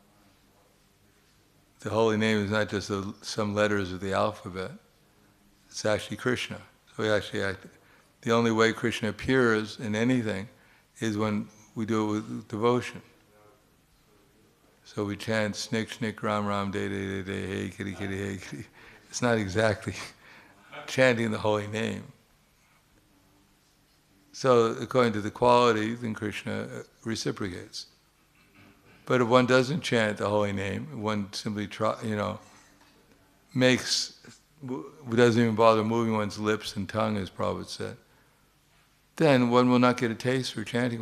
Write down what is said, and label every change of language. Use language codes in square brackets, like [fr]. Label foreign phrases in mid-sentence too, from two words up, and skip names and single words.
[en] The holy name is not just some letters of the alphabet. It's actually Krishna. So the only way Krishna appears in anything is when we do it with devotion. So we chant snik snik ram ram de de de de hey kitty kitty hey kitty. It's not exactly chanting the holy name. So according to the quality, then Krishna reciprocates. But if one doesn't chant the holy name, one simply doesn't even bother moving one's lips and tongue, as Prabhupada said, then one will not get a taste for chanting.